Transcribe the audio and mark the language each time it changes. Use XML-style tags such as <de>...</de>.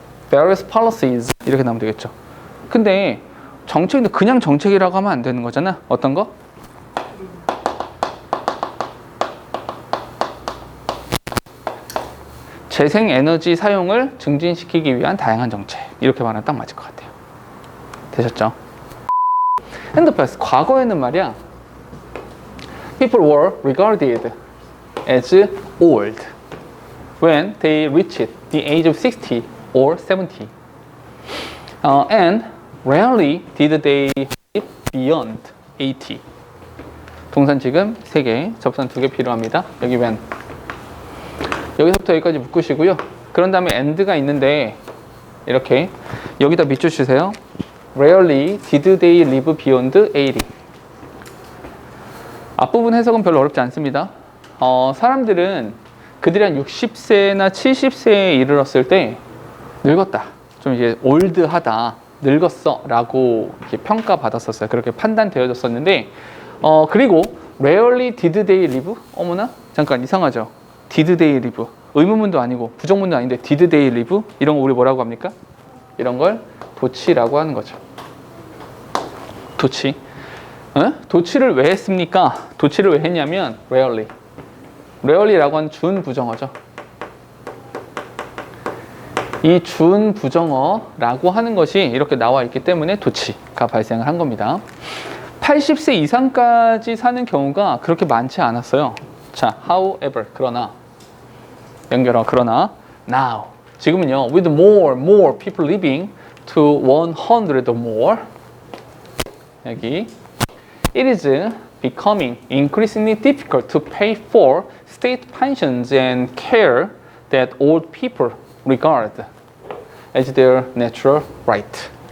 <ko>Various policies 이렇게 나오면 되겠죠. 근데 정책인데 그냥 정책이라고 하면 안 되는 거잖아. 어떤 거? 재생에너지 사용을 증진시키기 위한 다양한 정책 이렇게 말하면 딱 맞을 것 같아요. 되셨죠? 핸드패스 과거에는 말이야</ko> <en>people were regarded as old when they reached the age of 60 or 70 and rarely did they live beyond 80</en> <ko>동산 지금 3개, 접선 2개 필요합니다. 여기 when 여기서부터 여기까지 묶으시고요. 그런 다음에 and가 있는데 이렇게 여기다 밑줄 주세요.</ko> <en>Rarely did they live beyond 80.</en> <ko>앞부분 해석은 별로 어렵지 않습니다. 사람들은 그들이 한 60세나 70세에 이르렀을 때 늙었다. 좀 이제 올드하다. 늙었어. 라고 이렇게 평가받았었어요. 그렇게 판단되어졌었는데 그리고</ko> <en>Rarely did they live?</en> <ko>어머나? 잠깐 이상하죠?</ko> <en>Did they live?</en> <ko>의문문도 아니고 부정문도 아닌데</ko> <en>Did they live?</en> <ko>이런 거 우리 뭐라고 합니까? 이런 걸 도치라고 하는 거죠. 도치. 도치를 왜 했습니까? 도치를 왜 했냐면 rarely. rarely라고 하는 준부정어죠. 이 준부정어라고 하는 것이 이렇게 나와 있기 때문에 도치가 발생을 한 겁니다. 80세 이상까지 사는 경우가 그렇게 많지 않았어요.</ko> <en>자, however,</en> <ko>그러나 연결어 그러나</ko> <en>now 지금은요 with more people living to 100 or more 여기 it is becoming increasingly difficult to pay for state pensions and care that old people regard as their natural right.</en>